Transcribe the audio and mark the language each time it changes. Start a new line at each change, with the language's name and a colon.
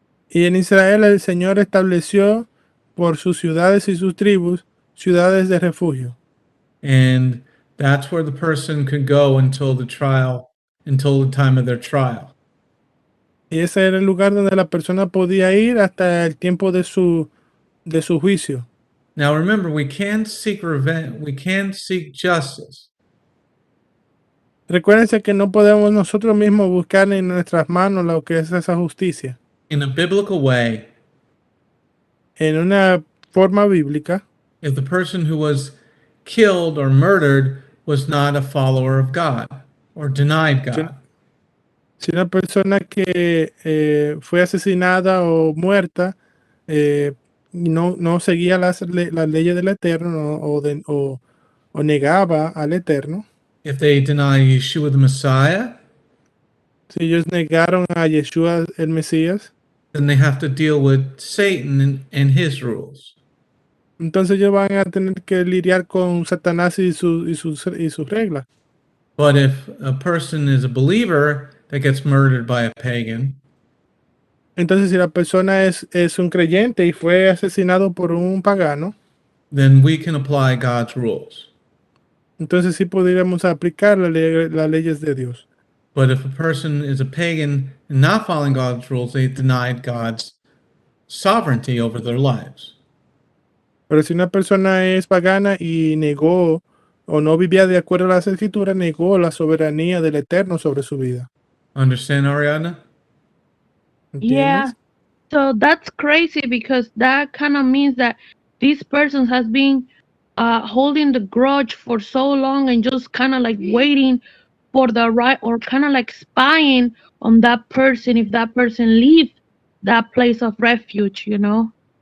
Spanish: Y en Israel el Señor estableció por sus ciudades y sus tribus ciudades de refugio.
English: And that's where the person could go until the time of their trial.
Spanish: Y ese era el lugar donde la persona podía ir hasta el tiempo de su juicio.
English: Now remember, we can't seek revenge, we can't seek justice.
Spanish: Recuérdense que no podemos nosotros mismos buscar en nuestras manos lo que es esa justicia.
English: In a biblical way,
Spanish: En una forma bíblica,
English: if the person who was killed or murdered was not a follower of God or denied God.
Spanish: si una persona que fue asesinada o muerta no seguía las leyes del Eterno o negaba al Eterno,
English: If they deny Yeshua the Messiah,
Spanish: si ellos negaron a Yeshua el Mesías,
English: then they have to deal with Satan and his rules.
Spanish: entonces ellos van a tener que lidiar con Satanás y sus reglas.
English: But if a person is a believer that gets murdered by a pagan,
Spanish: Entonces si la persona es un creyente y fue asesinado por un pagano,
English: then we can apply God's rules.
Spanish: entonces sí podríamos aplicar las leyes de Dios.
English: But if a person is a pagan and not following God's rules, they denied God's sovereignty over their lives.
Spanish: Pero si una persona es pagana y negó o no vivía de acuerdo a las escrituras, negó la soberanía del Eterno sobre su vida.
English: Understand, Ariadna? Yeah.
Spanish: ¿Entiendes?
English: So that's crazy because that kind of means that this person has been holding the grudge for so long and just kind of like waiting for the right, or kind of like spying on that person if that person leave that place of refuge, you know?